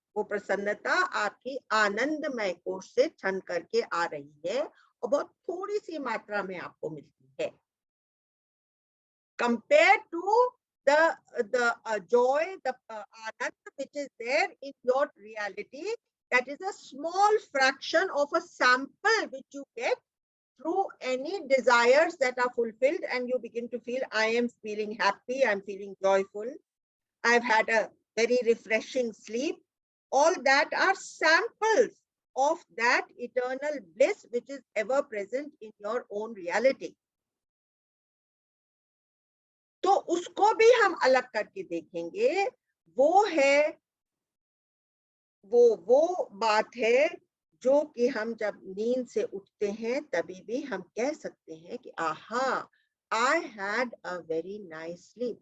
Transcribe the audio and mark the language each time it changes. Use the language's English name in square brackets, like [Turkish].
[Hindi] वो प्रसन्नता आपकी आनंदमय कोश से छन करके आ रही है, और बहुत थोड़ी सी मात्रा में आपको मिलती है, [English] compared to the joy, the anand which is there in your reality. That is a small fraction of a sample which you get through any desires that are fulfilled, and you begin to feel, I am feeling happy, I'm feeling joyful, I've had a very refreshing sleep. All that are samples of that eternal bliss which is ever present in your own reality. [Hindi] तो उसको भी हम अलग करके देखेंगे। वो है वो बात है जो कि हम जब नींद से उठते हैं तभी भी हम कह सकते हैं कि आहा, [English] I had a very nice sleep.